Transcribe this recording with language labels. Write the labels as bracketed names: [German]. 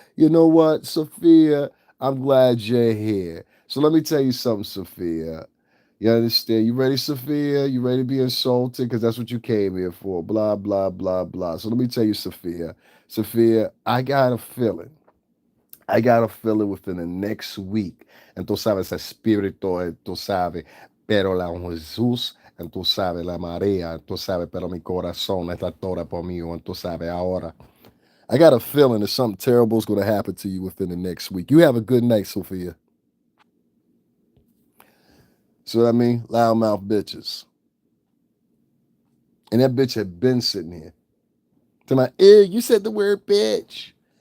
[English] You know what, Sophia? I'm glad you're here. So let me tell you something, Sophia. You understand? You ready, Sophia? You ready to be insulted? Because that's what you came here for. Blah, blah, blah, blah. So let me tell you, Sophia. Sophia, I got a feeling. I got a feeling within the next week. [Spanish] And tú sabes, el espíritu, tú sabes, pero la Jesús, and tú sabes, la María, tú sabes, pero mi corazón está toda por mí, and tú sabes, ahora. [English] I got a feeling that something terrible is going to happen to you within the next week. You have a good night, Sophia. So what I mean? Loudmouth bitches. And that bitch had been sitting here. To my ear, you said the word bitch.